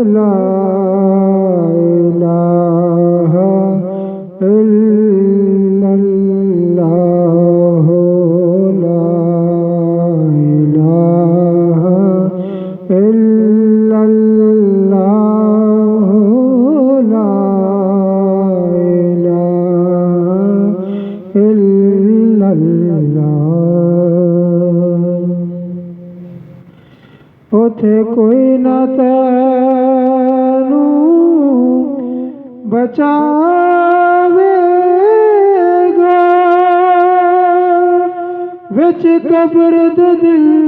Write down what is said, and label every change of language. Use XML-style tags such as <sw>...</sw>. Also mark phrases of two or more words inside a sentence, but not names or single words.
<ar>إله إلا الله لا إله إلا الله لا إله إلا الله</ar> <pa>ਉਥੇ ਕੋਈ ਨਾ ਤੈਨੂੰ ਬਚਾਵੇਗਾ ਵਿੱਚ ਕਬਰ ਦੇ ਦਿਲ</pa>